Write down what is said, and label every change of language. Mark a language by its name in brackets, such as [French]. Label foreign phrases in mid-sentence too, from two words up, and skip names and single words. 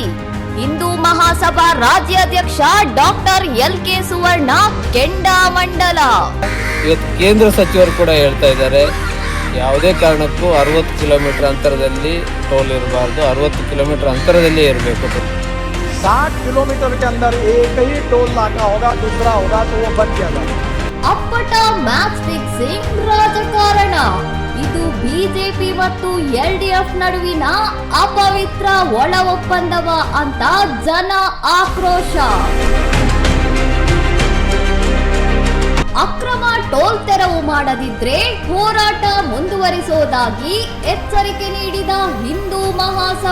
[Kannada] ಹಿಂದೂ ಮಹಾಸಭಾ ರಾಜ್ಯಾಧ್ಯಕ್ಷ ಡಾಕ್ಟರ್ LK ಸುವರ್ಣ ಕೆಂಡಾಮಂಡಲ. ಇವತ್ತು ಕೇಂದ್ರ ಸಚಿವರು ಕೂಡ ಹೇಳ್ತಾ ಇದ್ದಾರೆ, ಯಾವುದೇ ಕಾರಣಕ್ಕೂ 60 ಕಿಲೋಮೀಟರ್ ಅಂತರದಲ್ಲಿ ಟೋಲ್ ಇರಬಾರ್ದು, 60 ಕಿಲೋಮೀಟರ್ ಅಂತರದಲ್ಲಿ ಇರಬೇಕು. [Hindi] 60 किलोमीटर के अंदर एक ही टोल नाका होगा, दूसरा होगा तो वो बंद किया जाएगा. [Kannada] ಅಪ್ಪಟ ಮ್ಯಾಚ್ ಫಿಕ್ಸಿಂಗ್ ರಾಜಕಾರಣ. ಇದು ಬಿಜೆಪಿ ಮತ್ತು LDF ನಡುವಿನ ಅಪವಿತ್ರ ಒಳ ಒಪ್ಪಂದವ ಅಂತ ಜನ ಆಕ್ರೋಶ. ಅಕ್ರಮ ಟೋಲ್ ತೆರವು ಮಾಡದಿದ್ರೆ ಹೋರಾಟ ಮುಂದುವರಿಸುವುದಾಗಿ ಎಚ್ಚರಿಕೆ ನೀಡಿದ ಹಿಂದೂ ಮಹಾಸಭಾ.